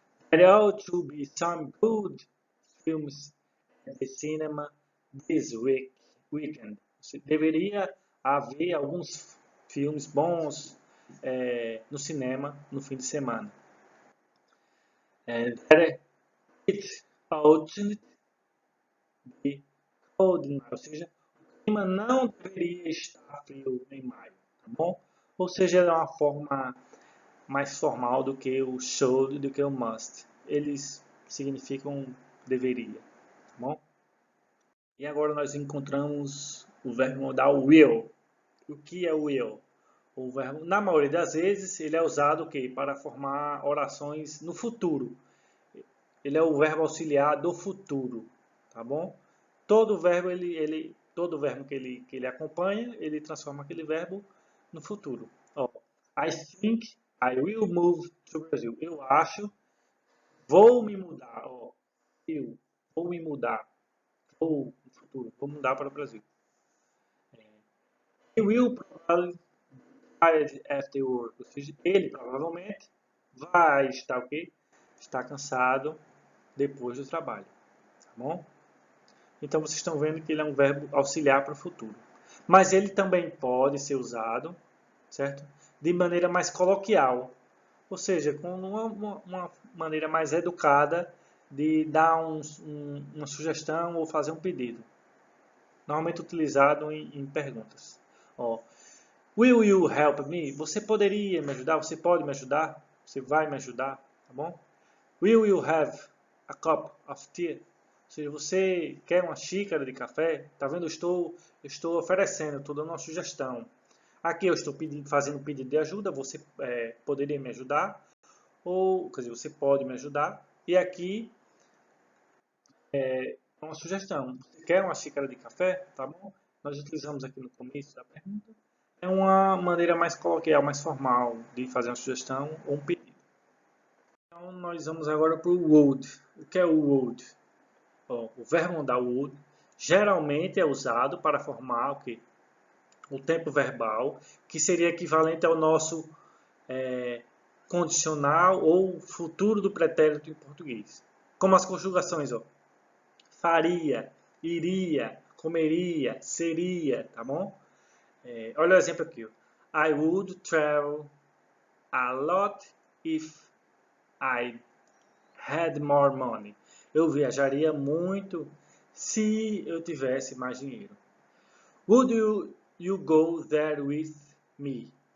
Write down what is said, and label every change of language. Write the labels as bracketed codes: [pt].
[en] There ought to be some good films at the cinema this weekend. [pt] Deveria haver alguns filmes bons no cinema no fim de semana. [en] There it ought to be cold in [pt] Maio, ou seja, o clima não deveria estar frio em maio, tá bom? Ou seja, é uma forma mais formal do que o should, do que o must. Eles significam deveria, tá bom? E agora nós encontramos o verbo modal will. O que é will? O verbo, na maioria das vezes, ele é usado para formar orações no futuro. Ele é o verbo auxiliar do futuro, tá bom? Todo verbo todo verbo que ele acompanha, ele transforma aquele verbo no futuro. [en] Ó, I think I will move to Brazil. [pt] Eu acho, vou me mudar. Ó, eu vou me mudar. Vou no futuro, vou mudar para o Brasil. [en] He will probably tired after work. [pt] Ou seja, ele provavelmente vai estar o quê? Está cansado depois do trabalho, tá bom? Então vocês estão vendo que ele é um verbo auxiliar para o futuro. Mas ele também pode ser usado, certo? De maneira mais coloquial, ou seja, com uma maneira mais educada de dar uma sugestão ou fazer um pedido. Normalmente utilizado em perguntas. Ó, [en] will you help me? [pt] Você poderia me ajudar? Você pode me ajudar? Você vai me ajudar? Tá bom? [en] Will you have a cup of tea? [pt] Ou seja, você quer uma xícara de café? Tá vendo? Eu estou oferecendo, estou dando uma sugestão. Aqui eu estou fazendo um pedido de ajuda, você poderia me ajudar? Ou, quer dizer, você pode me ajudar? E aqui é uma sugestão. Você quer uma xícara de café? Tá bom? Nós utilizamos aqui no começo da pergunta. É uma maneira mais coloquial, mais formal de fazer uma sugestão ou um pedido. Então, nós vamos agora para o would. O que é o would? O verbo modal would geralmente é usado para formar o quê? O tempo verbal, que seria equivalente ao nosso condicional ou futuro do pretérito em português. Como as conjugações, ó. Faria, iria, comeria, seria, tá bom? Olha o exemplo aqui. Ó. [en] I would travel a lot if I had more money. [pt] Eu viajaria muito se eu tivesse mais dinheiro. [en] Would you go there with me?